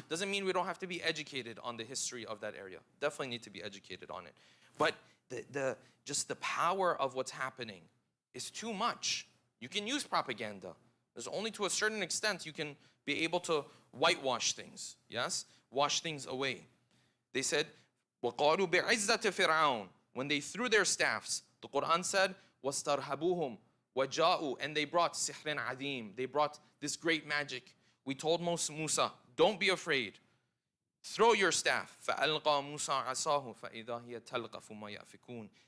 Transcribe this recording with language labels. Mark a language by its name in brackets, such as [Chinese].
[English] Doesn't mean we don't have to be educated on the history of that area. Definitely need to be educated on it. But just the power of what's happening is too much. You can use propaganda. There's only to a certain extent you can be able to whitewash things, yes? Wash things away. They said, [Arabic] وَقَالُوا بِعِزَّةِ فِرْعَوْنَ. [English] When they threw their staffs, the Quran said, [Arabic] وَاسْتَرْهَبُوهُمْ وَجَاءُوا. [English] And they brought [Arabic] sihrin azim. [English] They brought this great magic. We told Musa, don't be afraid. Throw your staff. [Arabic] فَأَلْقَى مُوسَى عَصَاهُ فَإِذَا هِيَ تَلْقَفُ مَا يَأْفِكُونَ.